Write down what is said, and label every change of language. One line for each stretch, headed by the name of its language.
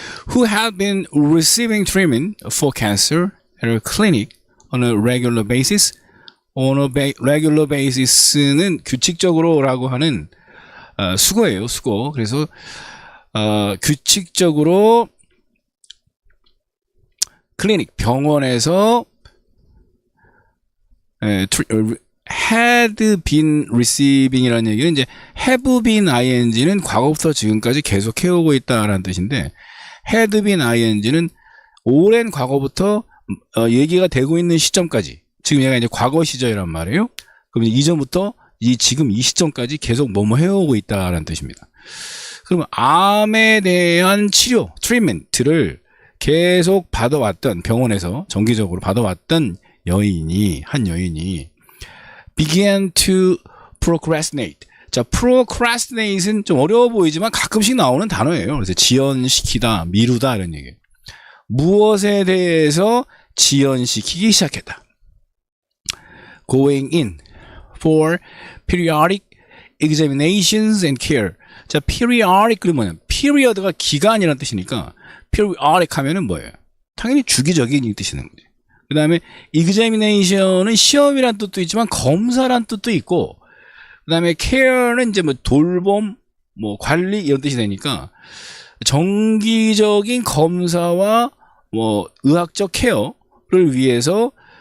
English: Who had been receiving treatment for cancer at a clinic on a regular basis. On a regular basis
Korean: 는 규칙적으로라고 하는 수거예요, 수거. 그래서 규칙적으로 클리닉 병원에서
English: had been receiving
Korean: 이라는 얘기는 이제 have been ing는 과거부터 지금까지 계속 해오고 있다라는 뜻인데, had been ing는 오랜 과거부터 얘기가 되고 있는 시점까지, 지금 얘가 이제 과거 시절이란 말이에요. 그럼 이전부터 지금 이 시점까지 계속 뭐뭐 해오고 있다라는 뜻입니다. 그러면 암에 대한 치료, 트리트먼트를 계속 받아왔던, 병원에서 정기적으로 받아왔던 한 여인이
English: began to procrastinate.
Korean: 자, procrastinate는 좀 어려워 보이지만 가끔씩 나오는 단어예요. 그래서 지연시키다, 미루다 이런 얘기예요. 무엇에 대해서 지연시키기 시작했다.
English: Going in for periodic examinations and care.
Korean: 자, periodic은 뭐냐? period가 기간이라는 뜻이니까 periodic 하면은 뭐예요? 당연히 주기적인 뜻이는 거지. 그 다음에 examination은 시험이란 뜻도 있지만 검사란 뜻도 있고, 그 다음에 care는 이제 뭐 돌봄, 뭐 관리 이런 뜻이 되니까 정기적인 검사와 뭐 의학적 케어를 위해서